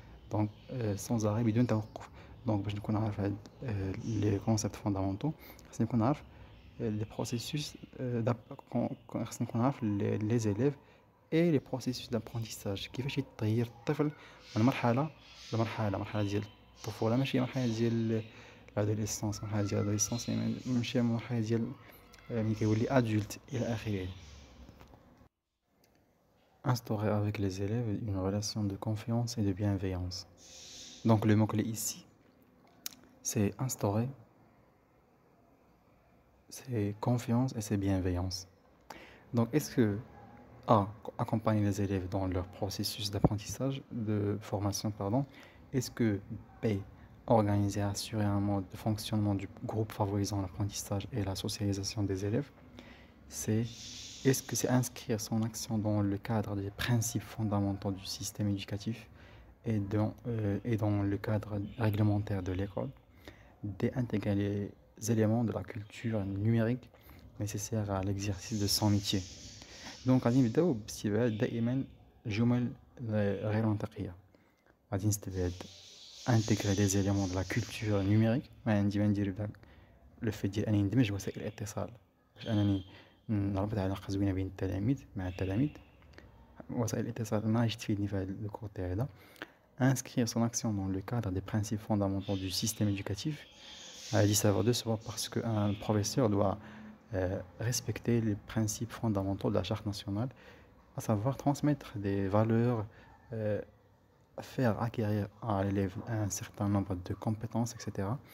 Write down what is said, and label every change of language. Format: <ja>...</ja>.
<fr>Donc sans arrêt</fr> <ar>بدون توقف. Donc باش نكون عارف هاد</ar> <fr>les concepts fondamentaux</fr> <ar>خاصني نكون عارف les processus خاصني نكون عارف</ar> <fr>les élèves et les processus d'apprentissage</fr> <ar>كيفاش يتغير الطفل من مرحلة لمرحلة. مرحلة ديال الطفولة ماشي مرحلة ديال l'adolescence. مرحلة ديال l'adolescence ماشي مرحلة ديال ملي كيولي adulte إلى آخره.</ar> <fr>Instaurer avec les élèves une relation de confiance et de bienveillance. Donc le mot-clé ici, c'est instaurer, c'est confiance et c'est bienveillance. Donc est-ce que A. Accompagner les élèves dans leur processus d'apprentissage, de formation, pardon. Est-ce que B. Organiser et assurer un mode de fonctionnement du groupe favorisant l'apprentissage et la socialisation des élèves. C. Est-ce que c'est inscrire son action dans le cadre des principes fondamentaux du système éducatif et dans le cadre réglementaire de l'école. D. Intégrer les éléments de la culture numérique nécessaires à l'exercice de son métier.</fr> <ar>Donc غادي نبداو باستبعاد دائما الجمل غير منطقيه. غادي نستبعد</ar> <fr>intégrer les éléments de la culture numérique.</fr> <ar>ما عندي ما ندير بدا لو في ديال انني ندمج وسائل الاتصال باش انني نربط علاقه زوينه بين التلاميذ مع التلاميذ. وسائل الاتصال ما غاديش تفيدني في هذا الكوتي هذا.</ar> <fr>Inscrire son action dans le cadre des principes fondamentaux du système éducatif. dit ça va de soi parce qu'un professeur doit respecter les principes fondamentaux de la charte nationale, à savoir transmettre des valeurs, faire acquérir à l'élève un certain nombre de compétences, etc.</fr>